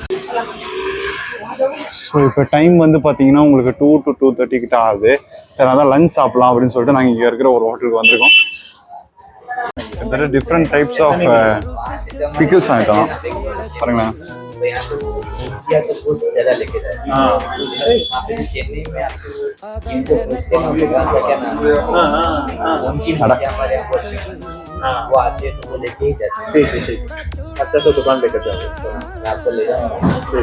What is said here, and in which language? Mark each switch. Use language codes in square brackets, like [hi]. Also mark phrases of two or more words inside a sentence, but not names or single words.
[ta] ஸோ இப்போ டைம் வந்து பார்த்தீங்கன்னா உங்களுக்கு 2 to 2:30 கிட்ட ஆகுது. சரி அதான் லஞ்ச் சாப்பிடலாம் அப்படின்னு சொல்லிட்டு நாங்கள் இங்கே இருக்கிற ஒரு ஹோட்டலுக்கு வந்திருக்கோம். கிட்டத்தட்ட [en] different types of pickles [ta] ஆகிட்டோம் பாருங்களேன். [hi] वो आते हैं तो वो लेके ही जाते हैं। ठीक ठीक। अच्छा तो दुकान लेकर जाओ। मैं आपको ले जाऊँगा। ठीक।